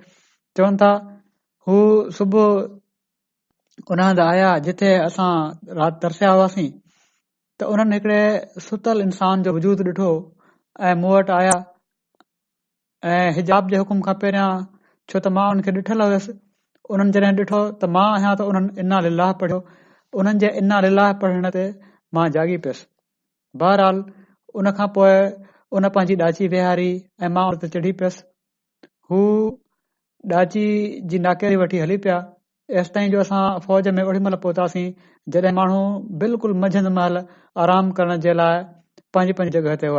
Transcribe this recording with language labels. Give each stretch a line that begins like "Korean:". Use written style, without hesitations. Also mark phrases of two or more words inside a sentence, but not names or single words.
Sindhi: चवनि था हू सुबुह उन हंधि आया जिथे असां राति तरसिया हुआसीं त उन्हनि हिकिड़े सुतल इंसान जो वजूद ॾिठो ऐं मूं वटि आया ऐं हिजाब जे हुकुम खां पहिरियां, छो त मां उनखे ॾिठल हुयसि, उन्हनि जॾहिं ॾिठो त मां आहियां त उन्हनि
Arabic: إنا لله
Sindhi: पढ़ियो। उन्हनि जे
Arabic: إنا لله
Sindhi: पढ़ण ते मां जागी पियुसि। बहरहाल उन खां पोइ उन पंहिंजी ॾाची विहारी ऐं मां उन ते चढ़ी पियुसि। हू ॾाची जी नाकेरी वठी हली पिया एसि ताईं जो असां फ़ौज में ओॾी महिल पहुतासीं जॾहिं माण्हू बिल्कुलु मंझंदि महिल आराम करण जे लाइ पंहिंजी पंहिंजी जॻह ते हुआ।